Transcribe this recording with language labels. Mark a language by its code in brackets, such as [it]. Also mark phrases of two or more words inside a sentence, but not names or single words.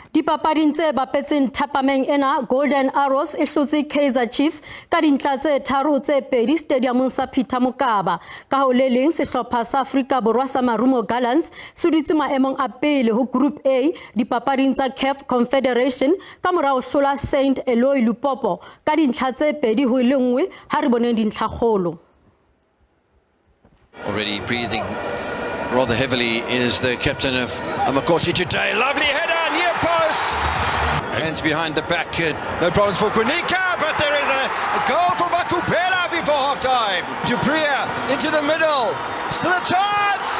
[st] Dipapading tse bapetseng thapameng ena Golden Arrows e hlotse Kaizer Chiefs ka dintla tse 3 tse 2 stadiumong sa Peter Mokaba ka ho le leng sehlopha sa Afrika Borwa sa Marumo Gallants se dutse maemong a pele ho Group A dipapading tsa CAF Confederation ka mora ho hlola Saint Eloi Lupopo ka dintla tse 2 ho le nngwe ha re boneng dintlha kgolo. [en] Already breathing rather heavily is the captain of Amakosi today. Lovely header, near post. Hands behind the back. No problems for Kunika, but there is a goal for Makupela before half-time. Dupria into the middle. Still a chance.